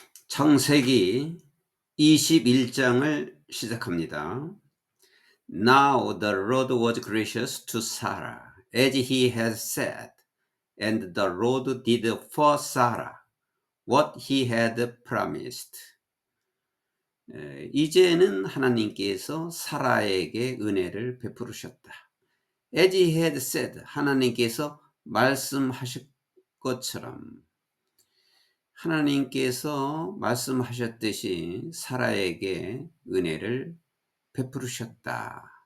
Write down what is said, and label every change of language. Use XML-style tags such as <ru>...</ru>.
<ko>창세기 21장을 시작합니다.</ko> <en>Now the Lord was gracious to Sarah, as he had said, and the Lord did for Sarah what he had promised.</en> <ko>이제는 하나님께서 사라에게 은혜를 베푸셨다.</ko> <en>As he had said,</en> <ko>하나님께서 말씀하실 것처럼 하나님께서 말씀하셨듯이 사라에게 은혜를 베푸셨다.</ko>